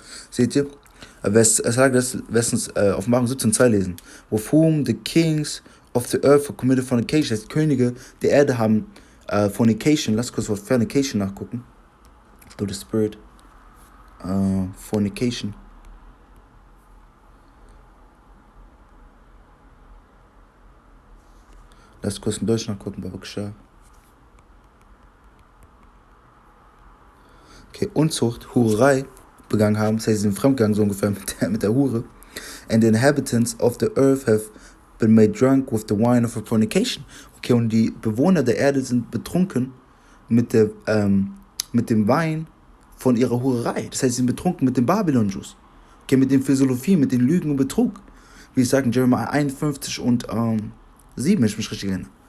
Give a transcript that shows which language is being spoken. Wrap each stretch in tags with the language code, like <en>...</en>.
<de>Seht ihr? Es sagt das, letztens Offenbarung 17,2 lesen.</de> <en>With whom the kings of the earth have committed fornication.</en> <de>Das heißt, Könige der Erde haben fornication. Lass kurz fornication nachgucken. Through the Spirit. Fornication. Lass kurz in Deutsch nachgucken, Babakshah. Okay, Unzucht, Hurerei begangen haben, das heißt, sie sind fremdgegangen, so ungefähr mit der Hure.</de> <en>And the inhabitants of the earth have been made drunk with the wine of fornication.</en> <de>Okay, und die Bewohner der Erde sind betrunken mit dem Wein von ihrer Hurerei. Das heißt, sie sind betrunken mit dem Babylon-Juice. Okay, mit den Philosophien, mit den Lügen und Betrug. Wie ich sage, in Jeremiah 51 und 7, wenn ich mich richtig erinnere.</de>